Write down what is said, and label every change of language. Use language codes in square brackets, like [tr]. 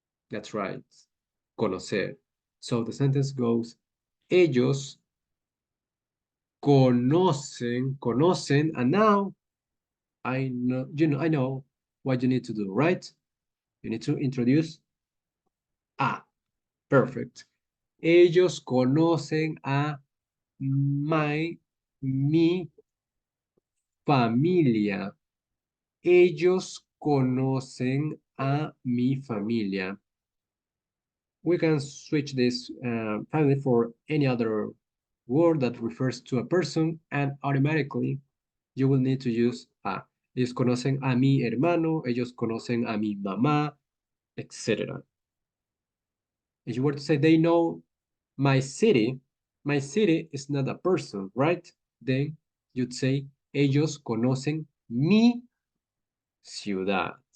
[en] That's right, conocer. So the sentence goes, [es] ellos conocen, [en] and now I know what you need to do, right? You need to introduce a. Perfect. [es] Ellos conocen a mi familia. Ellos conocen a mi familia. [en] We can switch this family for any other word that refers to a person, and automatically you will need to use a. [es] Ellos conocen a mi hermano, ellos conocen a mi mamá, etc. [en] If you were to say they know my city is not a person, right? Then you'd say [es] ellos conocen mi ciudad.